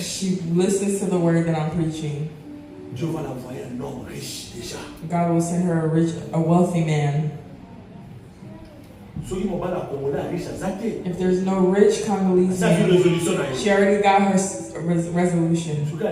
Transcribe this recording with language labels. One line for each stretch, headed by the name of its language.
English: She listens to the word that I'm preaching.
French: Dieu va l'envoyer un homme riche déjà.
English: God will send her a wealthy man. If there's no rich Congolese man, she already got her resolution.